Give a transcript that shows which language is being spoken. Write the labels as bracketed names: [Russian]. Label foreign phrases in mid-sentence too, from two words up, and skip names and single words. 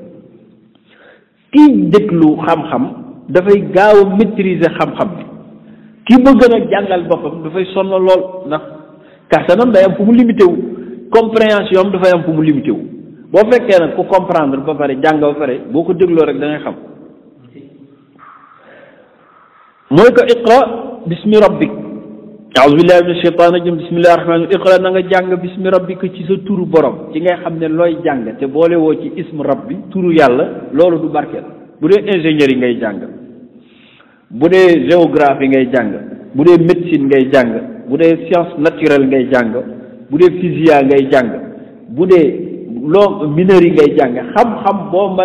[Wolof] kiy déglu xam-xam dafay gaaw a maîtriser xam-xam bi kii bëgg nag jàngal boppam dafay sonn lool ndax kàttanam day am fu mu limité wu compréhension am dafay am fu mu limité wu boo fekkee nag ku comprendre ba pare jàng ba pare boo ko dégloo rek da ngay xam mooy ko [Arabic] اقرأ باسم ربك أعوذ بالله من الشيطان الرجيم بسم الله الرحمن الرحيم اقرأ [Wolof] na nga jàng [Arabic] باسم ربك [Wolof] ci sa turu borom ci ngay xam ne looy jàng te boole woo ci [Arabic] اسم ربي [Wolof] turu yàlla loolu du barkeel bu dee ingénieur yi ngay jàng bu dee géographie ngay jàng bu dee médecine ngay jàng bu dee [French] science naturelle [Wolof] ngay jàng bu dee physique ngay jàng bu dee loo mineur yi ngay jàng xam-xam boo mën